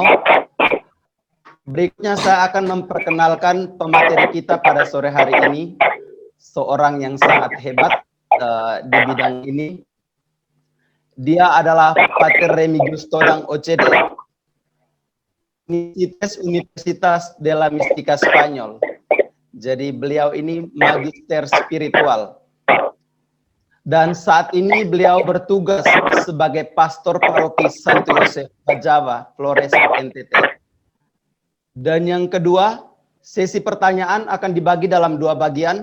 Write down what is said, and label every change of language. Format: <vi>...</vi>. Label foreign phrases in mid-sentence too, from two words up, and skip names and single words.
<id>Berikutnya saya akan memperkenalkan pemateri kita pada sore hari ini, seorang yang sangat hebat di bidang ini. Dia adalah Pater Remigius Todang OCD, Universitas de la Mística Spanyol. Jadi beliau ini magister spiritual. Dan saat ini beliau bertugas sebagai pastor paroki Santo Yosef Bajava, Flores, NTT. Dan yang kedua, sesi pertanyaan akan dibagi dalam dua bagian.</id>